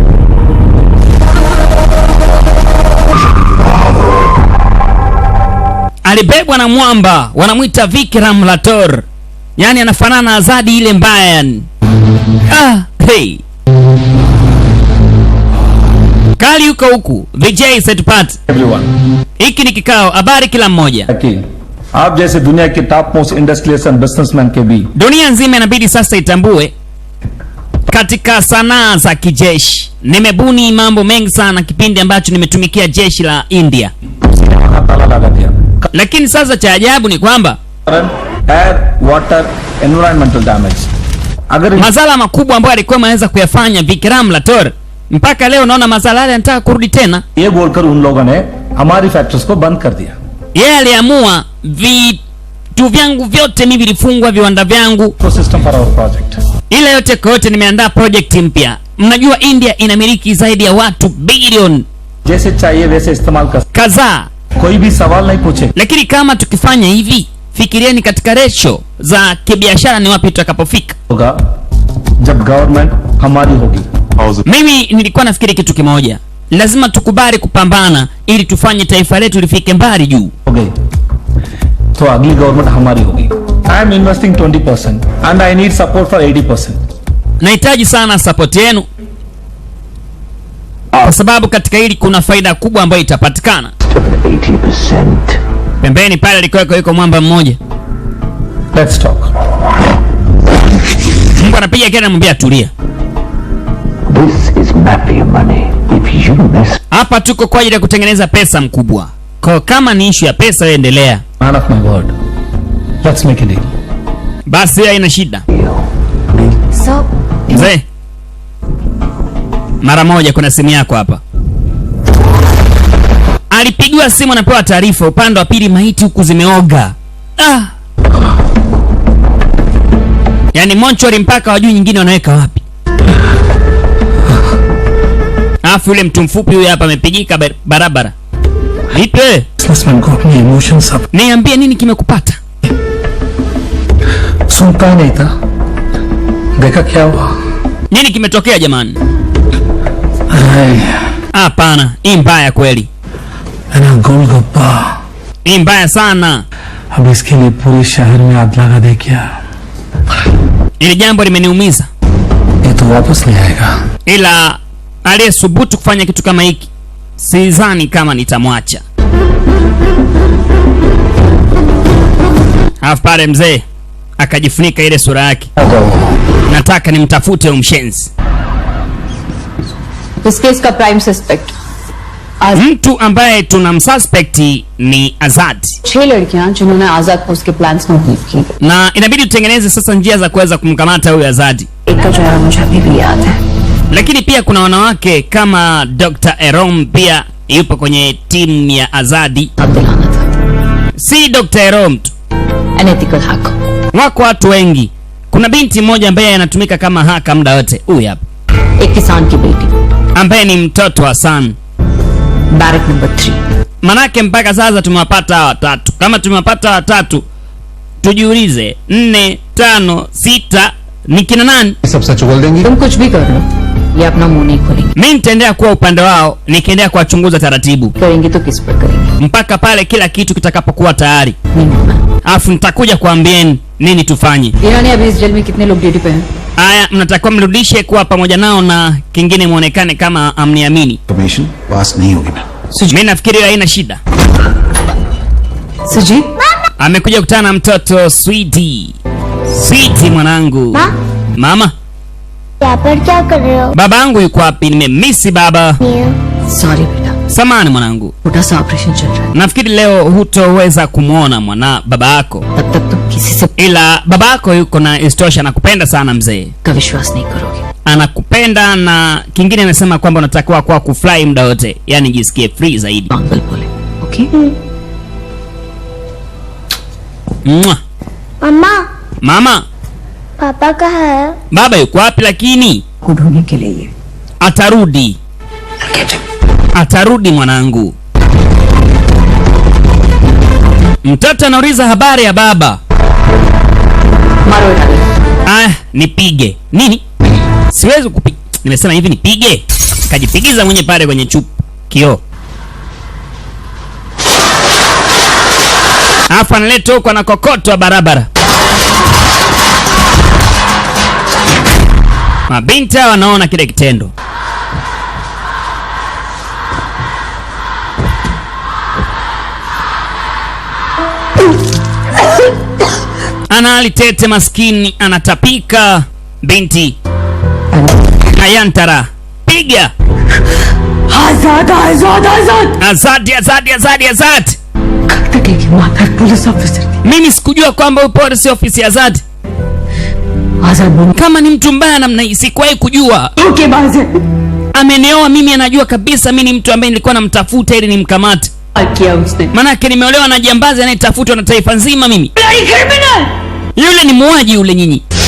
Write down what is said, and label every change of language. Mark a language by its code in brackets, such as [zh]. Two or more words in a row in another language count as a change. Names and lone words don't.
[sw] Alibebwa na mwamba, wanamuita Vikram Rathore. Yani anafanana na Azadi ile mbaya. Hey. Kali yuko huku, Vijay Sethupathi. Everyone. Hiki ni kikao, habari kila mmoja. [hi] आप जैसे दुनिया के [en] top most industrialist and businessman [hi] के भी [sw] dunia nzima inabidi sasa itambue katika sanaa za kijeshi. Nimebuni mambo mengi sana kipindi ambacho nimetumikia jeshi la India. Lakini sasa cha ajabu ni kwamba [en] air, water, environmental damage. [sw] Madhara makubwa ambayo alikuwa anaweza kuyafanya Vikram Rathore, mpaka leo naona madhara yale yanataka kurudi tena. [hi] ये बोलकर उन लोगों ने हमारी फैक्ट्रीज को बंद कर दिया. [sw] Yeye aliamua vitu vyangu vyote mimi vilifungwa, viwanda vyangu. [en] System for our project. [sw] Ile yote kwa yote nimeandaa project mpya. Mnajua India inamiliki zaidi ya watu bilioni [hi] जैसे चाहिए वैसे इस्तेमाल कर [sw] kadhaa. [hi] कोई भी सवाल नहीं पूछे. [sw] Lakini kama tukifanya hivi, fikirieni katika ratio za kibiashara ni wapi tutakapofika. [hi] होगा जब गवर्नमेंट हमारी होगी. [sw] Mimi nilikuwa nafikiri kitu kimoja. Lazima tukubali kupambana ili tufanye taifa letu lifike mbali juu. Okay. [hi] तो अगली गवर्नमेंट हमारी होगी. [en] I am investing 20% and I need support for 80%. [sw] Nahitaji sana support yenu. Kwa sababu katika hili kuna faida kubwa ambayo itapatikana. 80%. Pembeni pale alikuwa yuko mwamba mmoja. [en] Let's talk. [sw] Mungu anapiga kelele, anamwambia tulia. [en] This is mafia money. If you mess [sw] Hapa tuko kwa ajili ya kutengeneza pesa mkubwa. Kwa kama ni issue ya pesa, wewe endelea. [en] Man of my word. Let's make a deal. [sw] Basi haina shida. So, Mzee. Mara moja kuna simu yako hapa. Alipigiwa simu, anapewa taarifa upande wa pili maiti huku zimeoga. Yaani monchori mpaka wajui nyingine wanaweka wapi. Afu yule mtu mfupi huyu hapa amepigika barabara. Vipi? [en] Businessman got me emotions up. [sw] Niambie nini kimekupata? [hi] सुनता ही नहीं था. देखा क्या हुआ? [sw] Nini kimetokea jamani? Hapana, hii mbaya kweli. [hi] ना गोलगप्पा. [sw] Hii mbaya sana. [hi] अब इसके लिए पूरे शहर में आग लगा दे क्या? [sw] Ili jambo limeniumiza. [hi] ये तो वापस नहीं आएगा. [sw] Ila aliyesubutu kufanya kitu kama hiki, sidhani kama nitamwacha. Alafu pale mzee akajifunika ile sura yake. Nataka nimtafute umshenzi. [en] this case ka prime suspect. [sw] Mtu ambaye tunamsuspect ni Azad. [hi] 6 लड़कियां जिन्होंने आजाद को उसके प्लान्स में हेल्प की. [sw] Na inabidi tutengeneze sasa njia za kuweza kumkamata huyu Azadi. [hi] एक का चेहरा मुझे अभी भी याद है. [sw] Lakini pia kuna wanawake kama Dr. Erom pia yupo kwenye timu ya Azadi. [hi] अब दिलाना था. [sw] Si Dr. Erom tu. [en] An ethical hacker. [sw] Wako watu wengi. Kuna binti mmoja ambaye anatumika kama haka muda wote. Huyu hapa. [hi] एक किसान की बेटी. [sw] Ambaye ni mtoto wa San. [en] Barrack number 3. [sw] Manake mpaka sasa tumewapata watatu. Kama tumewapata watatu, tujiulize 4, 5, 6 ni kina nani? [hi] सब सच बोल देंगी. तुम कुछ भी कर लो, ये अपना मुंह नहीं खोलेंगे. [sw] Mimi nitaendelea kuwa upande wao, nikiendelea kuwachunguza taratibu [hi] करेंगे तो किस पर करेंगे? [sw] mpaka pale kila kitu kitakapokuwa tayari. [hi] नहीं होना. [sw] Alafu nitakuja kuambieni nini tufanye. [hi] ईरानी अभी इस जेल में कितने लोग ड्यूटी पे हैं? [sw] Haya, mnatakiwa mrudishe kuwa pamoja nao na kingine muonekane kama amniamini. [en] information pass [hi] नहीं होगी मैम. [sw] Mimi nafikiri haina shida. सुजीत? Amekuja kukutana na mtoto Sweetie. Sweetie mwanangu. Mama, [hi] यहाँ पर क्या कर रहे हो? [sw] babangu yuko wapi? Nimemisi baba. [hi] सॉरी बेटा, [sw] Samahani mwanangu. [hi] छोटा सा ऑपरेशन चल रहा है. [sw] Nafikiri leo hutoweza kumuona baba yako. [hi] तब तक तुम किसी से [sw] Ila baba yako yuko na istosha, anakupenda sana mzee. [hi] का विश्वास नहीं करोगे. [sw] Anakupenda na kingine anasema kwamba unatakiwa kwa kufly muda wote. Yaani jisikie free zaidi. [hi] मंगल बोले, ओके? [sw] Mwah. [hi] मम्मा, [sw] Mama, [hi] पापा कहाँ है? [sw] baba yuko wapi lakini? [hi] को ढूंढने के लिए [sw] Atarudi. Atarudi mwanangu. Mtoto anauliza habari ya baba. [hi] मारो उठा ले. [sw] Nipige. Nini? Siwezi kupiga. Nimesema hivi nipige. Kajipigiza mwenye pale kwenye chupa kioo. Hapa analeta huko na kokotwa barabara. Mabinti wanaona kile kitendo. Anali tete maskini anatapika. Binti Ayantara, piga. [hi] आजाद आजाद आजाद [sw] Azadi, azadi, azadi, azadi. [hi] कब तक एक माता पुलिस ऑफिसर थी [sw] Mimi sikujua kwamba upo si ofisi ya Azadi. [hi] आजाद बोल [sw] Kama ni mtu mbaya namna hii sikuwahi kujua. [hi] धोखेबाज है [sw] Amenioa mimi, anajua kabisa mimi ni mtu ambaye nilikuwa namtafuta ili nimkamate. [hi] किया उसने [sw] Manake nimeolewa na jambazi anayetafutwa na taifa nzima mimi. [hi] क्रिमिनल [sw] Yule ni muuaji yule nyinyi.